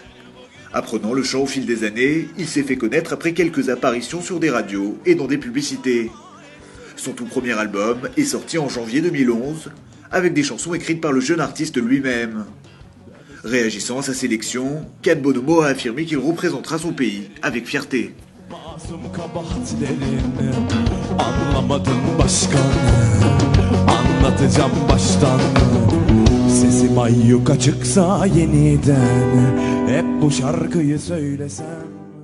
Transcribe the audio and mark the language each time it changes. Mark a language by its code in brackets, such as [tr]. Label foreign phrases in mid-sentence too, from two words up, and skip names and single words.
[fr] Apprenant le chant au fil des années, il s'est fait connaître après quelques apparitions sur des radios et dans des publicités. Son tout premier album est sorti en janvier 2011, avec des chansons écrites par le jeune artiste lui-même. Réagissant à sa sélection, Can Bonomo a affirmé qu'il représentera son pays avec fierté. [tr] Anlatacağım baştan Sesim ayyuka çıksa yeniden Hep bu şarkıyı söylesem